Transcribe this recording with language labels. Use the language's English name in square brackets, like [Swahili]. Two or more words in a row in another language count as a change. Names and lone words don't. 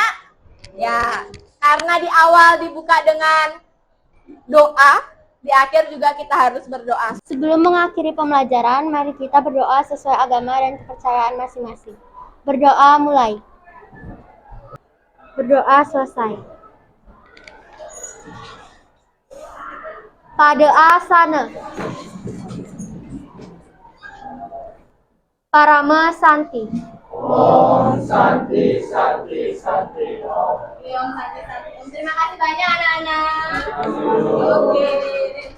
[Indonesian] Ya, karena di awal dibuka dengan doa, di akhir juga kita harus berdoa. Sebelum mengakhiri pembelajaran, mari kita berdoa sesuai agama dan kepercayaan masing-masing. Berdoa mulai. Berdoa selesai. [Sanskrit] Pada asana. Parama Santi. Om Santi Santi Santi Om. Om Santi Santi. [Indonesian] Terima kasih banyak anak-anak. Oke.